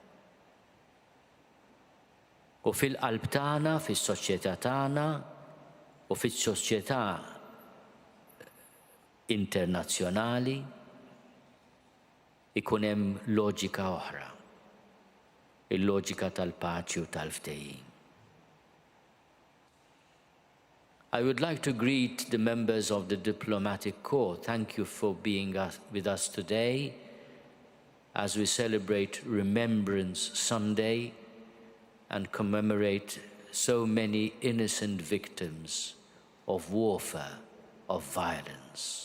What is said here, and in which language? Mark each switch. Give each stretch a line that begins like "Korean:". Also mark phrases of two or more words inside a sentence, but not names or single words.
Maltese: U fil-qalb tagħna, fis-soċjetà tagħna u fis-soċjetà internazzjonali ikun hemm loġika oħra, il-loġika tal-paċi u tal-ftehim.
English: I would like to greet the members of the Diplomatic Corps. Thank you for being with us today as we celebrate Remembrance Sunday and commemorate so many innocent victims of warfare, of violence.